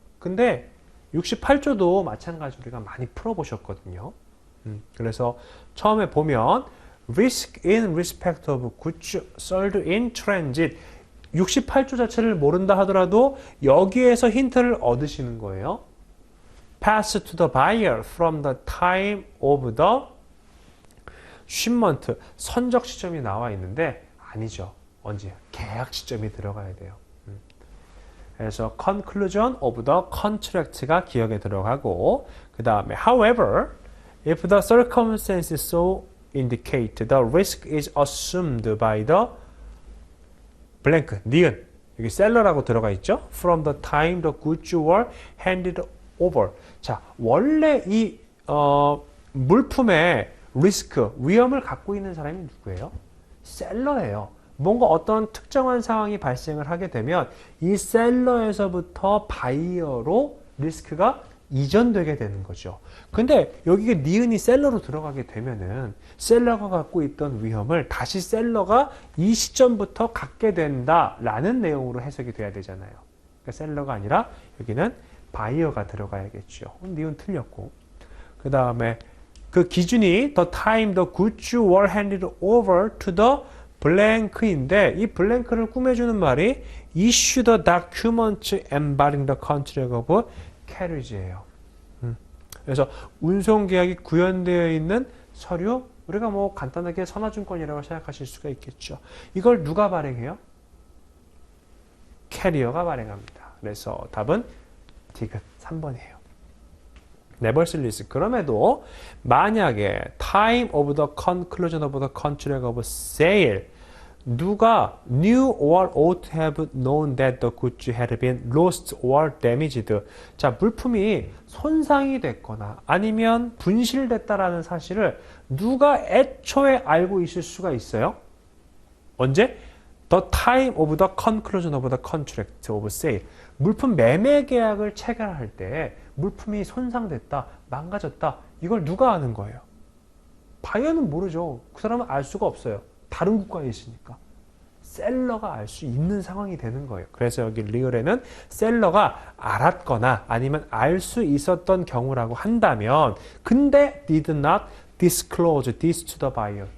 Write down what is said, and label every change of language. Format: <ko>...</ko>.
<ko>근데 68조도 마찬가지로 우리가 많이 풀어보셨거든요. 그래서 처음에 보면</ko> <en>risk in respect of goods sold in transit</en> <ko>68조 자체를 모른다 하더라도 여기에서 힌트를 얻으시는 거예요.</ko> <en>pass to the buyer from the time of the shipment.</en> <ko>선적 시점이 나와 있는데 아니죠. 언제? 계약 시점이 들어가야 돼요.</ko> <en>그래서 conclusion of the contract가</en> <ko>기억에 들어가고, 그 다음에</ko> <en>however, if the circumstances so indicate the risk is assumed by the blank,</en> <ko>니은, 여기 셀러라고 들어가 있죠?</ko> <en>From the time the goods were handed over.</en> <ko>자, 원래 이 물품의 리스크, 위험을 갖고 있는 사람이 누구예요? 셀러예요. 뭔가 어떤 특정한 상황이 발생을 하게 되면 이 셀러에서부터 바이어로 리스크가 이전되게 되는 거죠. 근데 여기에 니은이 셀러로 들어가게 되면은 셀러가 갖고 있던 위험을 다시 셀러가 이 시점부터 갖게 된다라는 내용으로 해석이 돼야 되잖아요. 그러니까 셀러가 아니라 여기는 바이어가 들어가야겠죠. 니은 틀렸고. 그 다음에 그 기준이</ko> <en>the time the goods were handed over to the blank인데 이 blank를</en> <ko>꾸며주는 말이</ko> <en>issue the document embarking the contract of carriage예요.</en> <ko>그래서 운송계약이 구현되어 있는 서류, 우리가 뭐 간단하게 선화증권이라고 생각하실 수가 있겠죠. 이걸 누가 발행해요? 캐리어가 발행합니다. 그래서 답은 디귿 3번이에요.</ko> <en>never release.</en> <ko>그럼에도 만약에</ko> <en>time of the conclusion of the contract of sale</en> <ko>누가</ko> <en>knew or ought to have known that the goods had been lost or damaged.</en> <ko>자, 물품이 손상이 됐거나 아니면 분실됐다라는 사실을 누가 애초에 알고 있을 수가 있어요? 언제?</ko> <en>The time of the conclusion of the contract of sale.</en> <ko>물품 매매 계약을 체결할 때 물품이 손상됐다, 망가졌다. 이걸 누가 아는 거예요? 바이어는 모르죠. 그 사람은 알 수가 없어요. 다른 국가에 있으니까. 셀러가 알 수 있는 상황이 되는 거예요. 그래서 여기 리얼에는 셀러가 알았거나 아니면 알 수 있었던 경우라고 한다면 근데</ko> <en>did not disclose this to the buyer.</en>